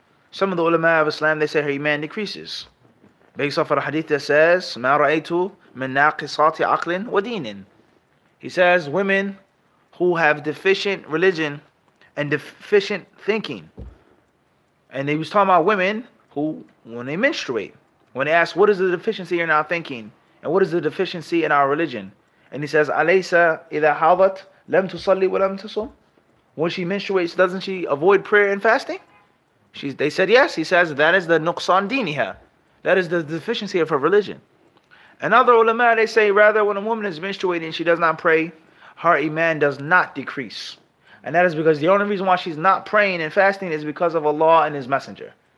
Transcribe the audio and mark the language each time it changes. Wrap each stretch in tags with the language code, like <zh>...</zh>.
<en>Some of the ulama of Islam, they say her iman decreases. Based off of a hadith that says,</en> <ar>مَا رَأَيْتُ مِن نَاقِصَاتِ عَقْلٍ وَدِينٍ.</ar> <en>He says, women who have deficient religion and deficient thinking. And he was talking about women who, when they menstruate, when they ask, what is the deficiency in our thinking? And what is the deficiency in our religion? And he says,</en> <ar>أَلَيْسَ إِذَا حَاضَتْ لَمْ تُصَلِّ وَلَمْ تُصُمْ.</ar> <en>When she menstruates, doesn't she avoid prayer and fasting? They said yes. He says, that is the nuqsan diniha. That is the deficiency of her religion. And other ulama, they say, rather, when a woman is menstruating, she does not pray, her iman does not decrease. And that is because the only reason why she's not praying and fasting is because of Allah and His Messenger.</en>